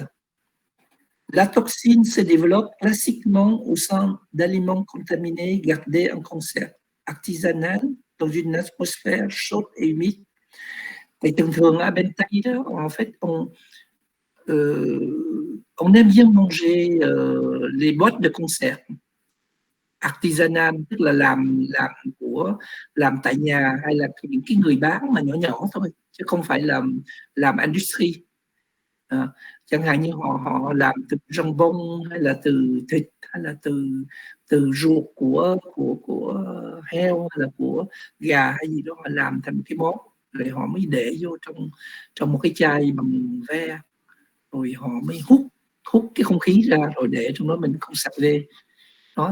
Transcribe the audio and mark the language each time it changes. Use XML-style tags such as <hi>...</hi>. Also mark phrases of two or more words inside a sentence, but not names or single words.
<fr>La toxine se développe classiquement au sein d'aliments contaminés gardés en conserve artisanale dans une atmosphère chaude et humide. Et en fait, on aime bien manger les boîtes de conserve artisanales,</fr> <vi>tức là làm tại nhà hay là những cái người bán mà nhỏ nhỏ thôi, chứ không phải làm industry. Chẳng hạn như họ làm từ jambon hay là từ thịt hay là từ ruột của heo hay là của gà hay gì đó, họ làm thành cái món rồi họ mới để vô trong một cái chai bằng ve, rồi họ mới hút cái không khí ra rồi để trong đó, mình không sạch về đó.</vi>